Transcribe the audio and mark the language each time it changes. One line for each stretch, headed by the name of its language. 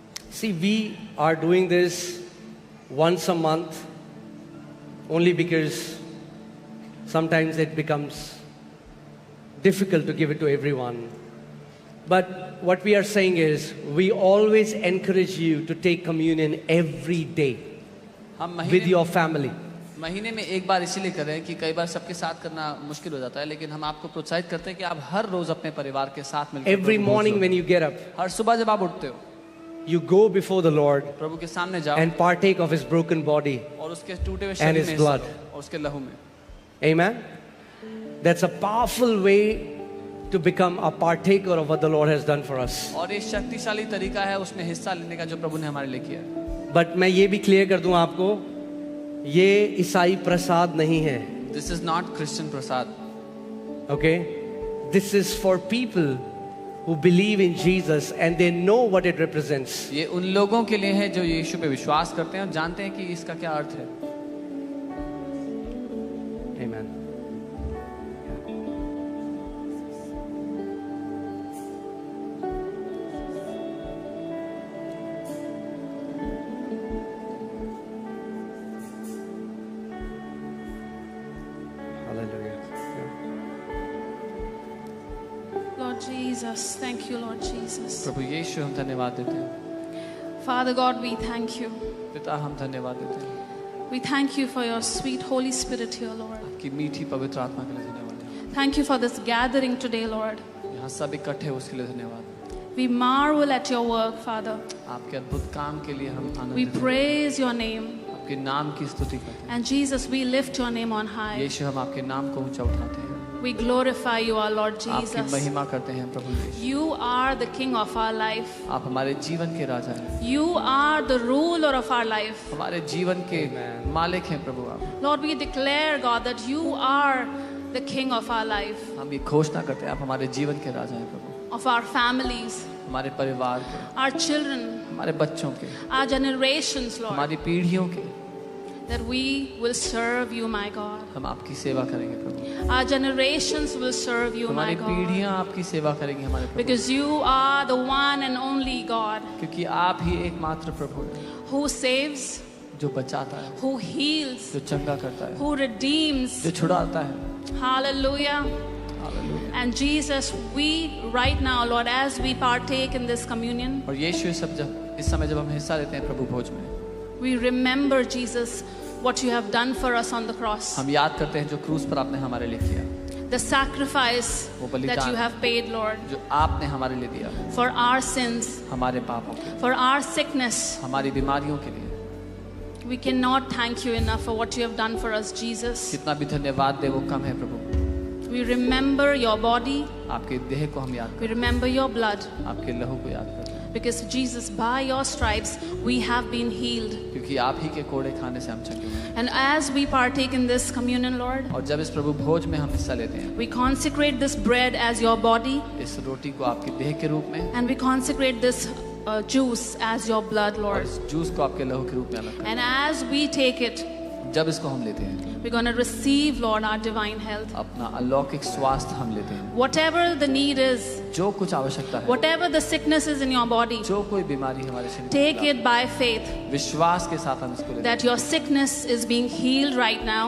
English: See, we are doing this once a month only because sometimes it becomes difficult to give it to everyone. But what we are saying is, we always encourage you to take communion every day
Hindi: हम
English: with your family.
Hindi: महीने में एक बार इसीलिए कर रहे हैं कि कई बार सबके साथ करना मुश्किल हो जाता है, लेकिन हम आपको प्रोत्साहित करते हैं कि आप हर रोज अपने परिवार के साथ मिलकर
English: Every morning when you get up,
Hindi: हर सुबह जब आप उठते हो
English: you go before the Lord
Hindi: प्रभु के सामने जाओ
English: and partake of His broken body.
Hindi: और उसके टूटे हुए
English: and
Hindi: शरीर
English: His
Hindi: में हिस्सा
English: blood.
Hindi: लो और उसके लहू में.
English: Amen? That's a powerful way to become a partaker of what the Lord has done for us.
Hindi: और ये शक्तिशाली तरीका है उसमें हिस्सा लेने का जो प्रभु ने हमारे लिए किया है. But मैं ये भी क्लियर कर दूं आपको, ये ईसाई प्रसाद नहीं है.
English: This is not Christian prasad. Okay? This is for people who believe in Jesus and they know what it represents.
Hindi: ये उन लोगों के लिए है जो यीशु पे विश्वास करते हैं और जानते हैं कि इसका क्या अर्थ है.
English: Amen. Hallelujah. Lord Jesus, thank you, Lord Jesus.
Hindi: प्रभु यीशु हम धन्यवाद देते हैं.
English: Father God, we thank you.
Hindi: पिता हम धन्यवाद देते हैं.
English: We thank you for your sweet Holy Spirit here, Lord.
Hindi: आपकी मीठी पवित्र आत्मा के लिए धन्यवाद है.
English: Thank you for this gathering today, Lord.
Hindi: यहाँ सब इकट्ठे हैं उसके लिए धन्यवाद.
English: We marvel at your work, Father.
Hindi: आपके अद्भुत काम के लिए हम
English: We
Hindi: आनंदित हैं.
English: praise your name.
Hindi: आपके नाम की स्तुति करते हैं.
English: And Jesus, we lift your name on high.
Hindi: यीशु हम आपके नाम को ऊंचा उठाते हैं.
English: We glorify you, our Lord
Hindi: आपकी
English: Jesus.
Hindi: महिमा करते हैं प्रभु यीशु.
English: You are the King of our life.
Hindi: आप हमारे जीवन के राजा हैं.
English: You are the ruler of our life.
Hindi: हमारे जीवन के मालिक हैं प्रभु आप.
English: Lord, we declare, God, that you are the King of our life,
Hindi: हम ये घोषणा करते हैं आप हमारे जीवन के राजा हैं प्रभु.
English: of our families,
Hindi: हमारे परिवार के,
English: our children,
Hindi: हमारे बच्चों के,
English: our generations, Lord,
Hindi: हमारी पीढ़ियों के.
English: that we will serve you, my God.
Hindi: हम आपकी सेवा करेंगे प्रभु.
English: Our generations will serve you, my
Hindi: हमारी
English: God.
Hindi: पीढ़ियां आपकी सेवा करेंगी हमारे प्रभु.
English: Because you are the one and only God
Hindi: क्योंकि आप ही एकमात्र प्रभु हैं
English: who saves,
Hindi: जो बचाता है,
English: who heals,
Hindi: जो चंगा करता है,
English: who redeems.
Hindi: जो छुड़ाता है।
English: Hallelujah.
Hindi: Hallelujah.
English: And Jesus, we right now, Lord, as we partake in this communion,
Hindi: और यीशु इस समय जब हम हिस्सा लेते हैं प्रभु भोज में,
English: we remember, Jesus, what you have done for us on the cross.
Hindi: हम याद करते हैं जो क्रूस पर आपने हमारे लिए किया,
English: The sacrifice
Hindi: वो बलिदान
English: that you have paid, Lord,
Hindi: जो आपने हमारे लिए दिया,
English: for our sins,
Hindi: हमारे पापों के,
English: for our sickness.
Hindi: हमारी बीमारियों के लिए।
English: We cannot thank you enough for what you have done for us, Jesus.
Hindi: कितना भी धन्यवाद दे वो कम है प्रभु।
English: We remember your body,
Hindi: आपके देह को हम याद
English: we remember your blood,
Hindi: करते हैं, आपके लहू को याद करते हैं,
English: because Jesus, by your stripes, we have been healed.
Hindi: क्योंकि आप ही के कोड़े खाने से हम चंगे हुए हैं।
English: And as we partake in this communion, Lord,
Hindi: और जब इस प्रभु भोज में हम हिस्सा लेते हैं,
English: we consecrate this bread as your body,
Hindi: इस रोटी को आपके देह के रूप में
English: and we consecrate this juice as your blood,
Hindi: और
English: Lord.
Hindi: इस जूस को आपके लहू के रूप में अलग
English: And as we take it,
Hindi: करते हैं। जब इसको हम लेते हैं,
English: we're going to receive, Lord, our divine health.
Hindi: अपना अलौकिक स्वास्थ्य हम लेते हैं।
English: Whatever the need is,
Hindi: जो कुछ आवश्यकता है,
English: whatever the sickness is in your body,
Hindi: जो कोई बीमारी हमारे शरीर में
English: take
Hindi: है,
English: it by faith
Hindi: विश्वास के साथ हम इसको लेते
English: that your sickness is being healed right now.